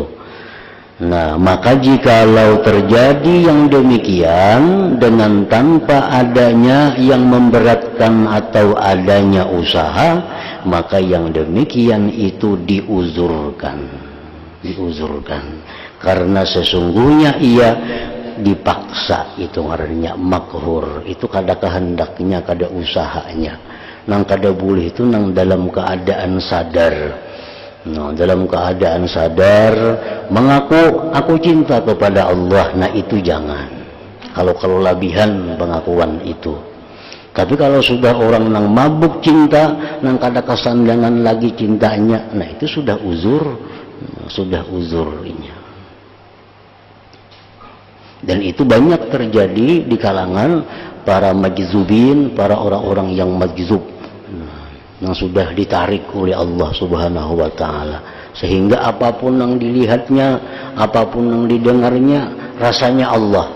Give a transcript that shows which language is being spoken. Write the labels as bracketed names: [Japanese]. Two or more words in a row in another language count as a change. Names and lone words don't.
[Indonesian] Nah, maka jikalau terjadi yang demikian dengan tanpa adanya yang memberatkan atau adanya usaha, maka yang demikian itu diuzurkan. Karena sesungguhnya ia dipaksa, itu ngarannya makhur. [Banjar] Itu kada kehendaknya, kada usahanya. Nang kada boleh itu nang dalam keadaan sadar. [Indonesian] Nah, dalam keadaan sadar mengaku aku cinta kepada Allah, nah itu jangan. [Banjar] Kalau labihan pengakuan itu. Tapi kalau sudah orang nang mabuk cinta, nang kada kesandangan lagi cintanya, nah itu sudah uzur, ini. [Indonesian] Dan itu banyak terjadi di kalangan para majzubin, para orang-orang yang majzub, yang sudah ditarik oleh Allah [Arabic] سبحانه وتعالى, [Indonesian] sehingga apapun yang dilihatnya, apapun yang didengarnya, rasanya Allah.